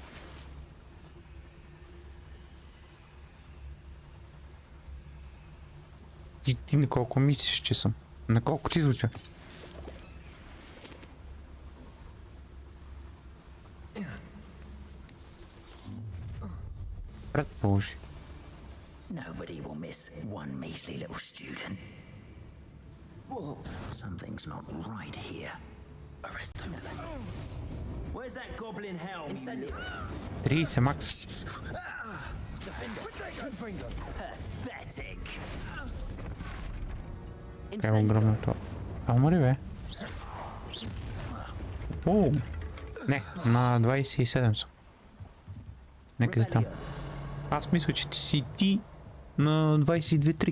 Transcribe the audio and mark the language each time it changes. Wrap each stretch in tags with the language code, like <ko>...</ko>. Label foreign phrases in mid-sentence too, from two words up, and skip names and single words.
<bg>И ти на колко мислиш, че съм? На колко ти звуча? Предположи.</bg> <en>Nobody will miss one measly little student. Well, something's not right here. Arrest them. Where's that goblin helm?</en> <bg>30 макс.</bg> <en>Pathetic.</en> <bg>Е огромното. А умри, бе. О! Не, на 27 съм. Некъде там. Аз мисля, че си ти на 22-3.</bg>